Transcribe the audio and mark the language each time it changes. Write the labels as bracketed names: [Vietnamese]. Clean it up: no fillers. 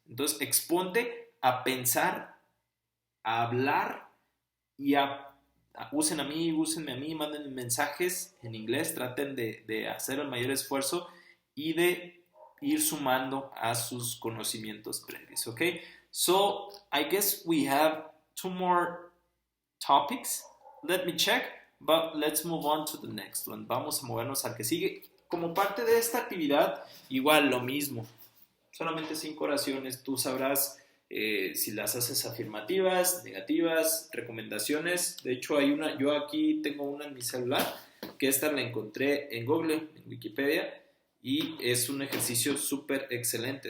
[Spanish] Entonces, exponte a pensar, a hablar y úsenme a mí, manden mensajes en inglés, traten de hacer el mayor esfuerzo y de ir sumando a sus conocimientos previos, ¿ok? [English] So, I guess we have 2 more topics. Let me check, but let's move on to the next one. [Spanish] Vamos a movernos al que sigue. Como parte de esta actividad, igual lo mismo. Solamente 5 oraciones. Tú sabrás si las haces afirmativas, negativas, recomendaciones. De hecho, yo aquí tengo una en mi celular, que esta la encontré en Google, en Wikipedia, y es un ejercicio súper excelente.